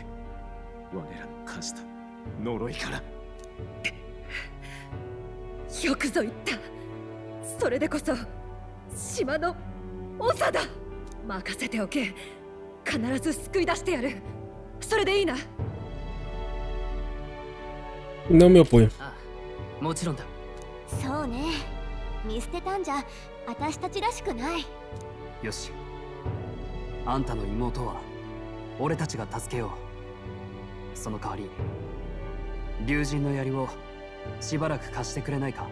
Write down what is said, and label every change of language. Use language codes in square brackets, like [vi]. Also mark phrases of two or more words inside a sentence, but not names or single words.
[ja] 我らの課した呪いから。よくぞ言った。それでこそ島の長だ。任せておけ。必ず救い出してやる。それでいいな。 [pt] Não me oponho. [ja] もちろんだ。そうね。見捨てたんじゃ私たちらしくない。よし。あんたの妹は俺たちが助けよう。その代わり竜神の槍をしばらく貸してくれないか？